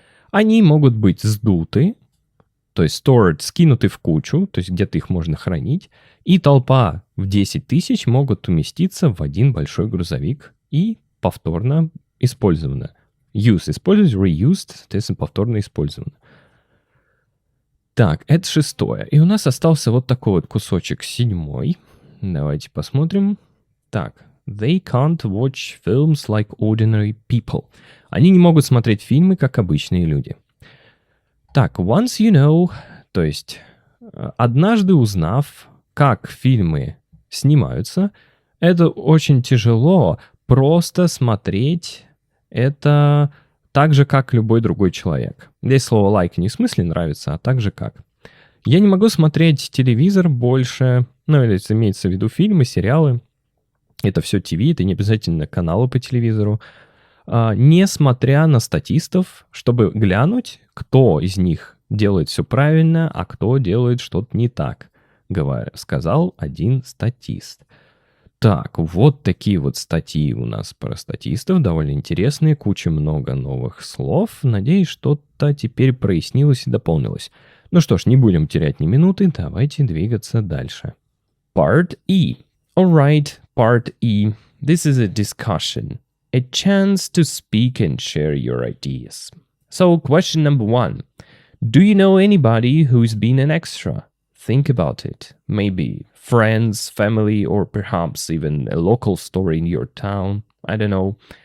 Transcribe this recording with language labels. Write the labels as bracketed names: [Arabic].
[Russian] Они могут быть сдуты, то есть stored, скинуты в кучу, то есть где-то их можно хранить, и толпа в 10 тысяч могут уместиться в один большой грузовик и повторно использовано. Use использовать, reused, соответственно, повторно использовано. Так, это 6. И у нас остался вот такой вот кусочек 7. Давайте посмотрим. [English] Так, they can't watch films like ordinary people. [Russian] Они не могут смотреть фильмы, как обычные люди. Так, [English] once you know, [Russian] то есть однажды узнав, как фильмы снимаются, это очень тяжело просто смотреть это так же, как любой другой человек. Здесь слово like не в смысле нравится, а так же как. Я не могу смотреть телевизор больше, или имеется в виду фильмы, сериалы. Это все ТВ, это не обязательно каналы по телевизору. Несмотря на статистов, чтобы глянуть, кто из них делает все правильно, а кто делает что-то не так, сказал один статист. Так, вот такие вот статьи у нас про статистов, довольно интересные, куча много новых слов. Надеюсь, что-то теперь прояснилось и дополнилось. Ну что ж, не будем терять ни минуты, давайте двигаться дальше. [English] Part E. Alright, Part E. This is a discussion, a chance to speak and share your ideas. So, question number 1. Do you know anybody who's been an extra? Think about it. Maybe friends, family, or perhaps even a local store in your town. I don't know.